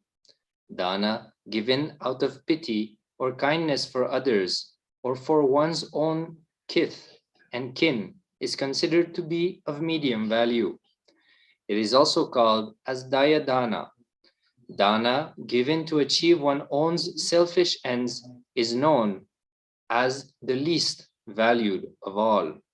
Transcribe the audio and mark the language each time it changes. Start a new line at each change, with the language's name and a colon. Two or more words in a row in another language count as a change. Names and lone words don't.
English: Dana given out of pity or kindness for others or for one's own kith and kin is considered to be of medium value. It is also called as
Pali: daya dana.
English: Dana given to achieve one's own selfish ends is known as the least valued of all.